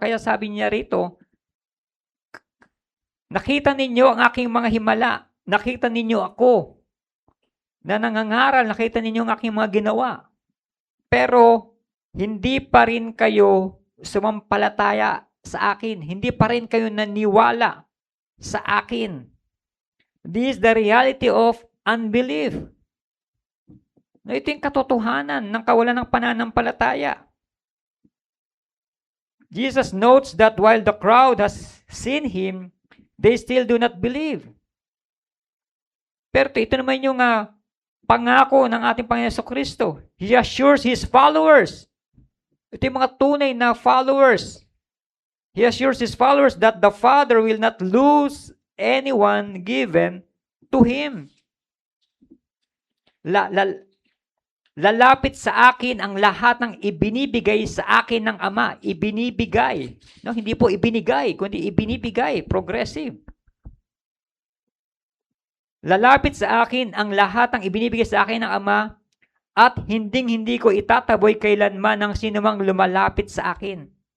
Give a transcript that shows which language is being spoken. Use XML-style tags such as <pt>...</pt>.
<tl>Kaya sabi niya rito, nakita ninyo ang aking mga himala. Nakita ninyo ako na nangangaral. Nakita ninyo ang aking mga ginawa. Pero hindi pa rin kayo sumampalataya sa akin. Hindi pa rin kayo naniwala sa akin.</tl> <en>This is the reality of unbelief.</en> <tl>Ito yung katotohanan ng kawalan ng pananampalataya.</tl> <en>Jesus notes that while the crowd has seen Him, they still do not believe.</en> <tl>Pero ito naman yung pangako ng ating Panginoon Jesucristo.</tl> <en>He assures His followers.</en> <tl>Ito yung mga tunay na followers.</tl> <en>He assures His followers that the Father will not lose anyone given to Him.</en> <tl>Lalapit sa akin ang lahat ng ibinibigay sa akin ng Ama. Ibinibigay. No, hindi po ibinigay, kundi ibinibigay. Progressive. Lalapit sa akin ang lahat ng ibinibigay sa akin ng Ama at hindi ko itataboy kailanman ng sinumang lumalapit sa akin.</tl>